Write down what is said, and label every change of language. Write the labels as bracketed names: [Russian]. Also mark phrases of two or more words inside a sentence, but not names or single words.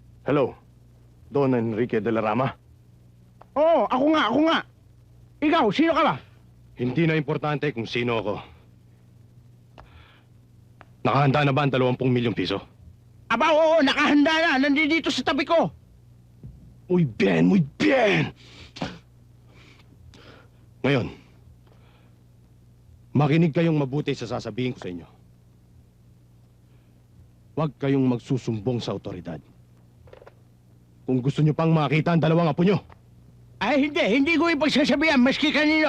[Filipino] Hello, Don Enrique de la Rama. Oo, ako nga. Ikaw, sino ka ba? Hindi na importante kung sino ako. Nakahanda na ba ang 20 milyong piso? Aba, oo, nakahanda na. Nandito sa tabi ko. [Spanish] Muy bien, muy bien! [Filipino] Ngayon, makinig kayong mabuti sa sasabihin ko sa inyo. Huwag kayong magsusumbong sa otoridad. Kung gusto nyo pang makita ang 2 apo nyo. Ay, hindi ko ipagsasabihan, maski kanino.